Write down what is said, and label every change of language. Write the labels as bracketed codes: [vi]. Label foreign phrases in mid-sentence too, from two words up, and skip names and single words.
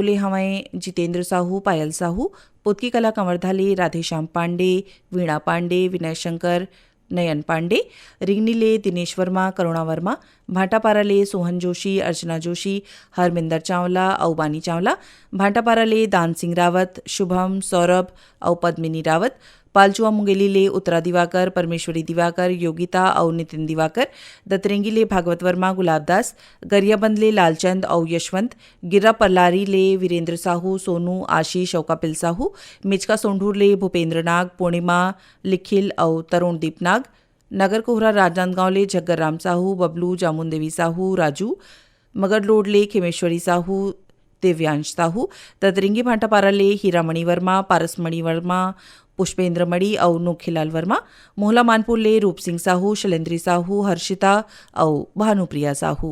[hne] ले हमें जितेंद्र साहू, पायल साहू, पुतकी कला कंवरधा ले राधेश्याम पांडे, वीणा पांडे, विनय शंकर, नयन पांडे, रिंगनी ले दिनेश वर्मा, करुणा वर्मा, भाटापारा ले सोहन जोशी, अर्चना जोशी, हरमिंदर चावला और बानी चावला, भाटापारा ले दान सिंह रावत, शुभम, सौरभ और पद्मिनी रावत, पालचुआ मुंगेली ले उत्तरा दिवाकर, परमेश्वरी दिवाकर, योगिता और नितिन दिवाकर, दतरेंगी ले भागवत वर्मा, गुलाबदास, गरियाबंद ले लालचंद और यशवंत, गिरा पल्लारी ले वीरेंद्र साहू, सोनू, आशीष और कपिल साहू, मिचका सोंढूर ले भूपेंद्र नाग, पूर्णिमा, लिखिल और तरुणदीप नाग, नगर कोहरा राजनांदगांव ले झग्गर राम साहू, बबलू, जामुन देवी साहू, राजू, मगध रोड ले खेमेश्वरी साहू, दिव्यांश साहू, दतरेंगी भाटापारा ले हीरामणि वर्मा, पारसमणि वर्मा, पुष्पेंद्र मणि और नोखीलाल वर्मा, मोहला मानपुर ले रूप सिंह साहू, शैलेंद्री साहू, हर्षिता और भानुप्रिया साहू।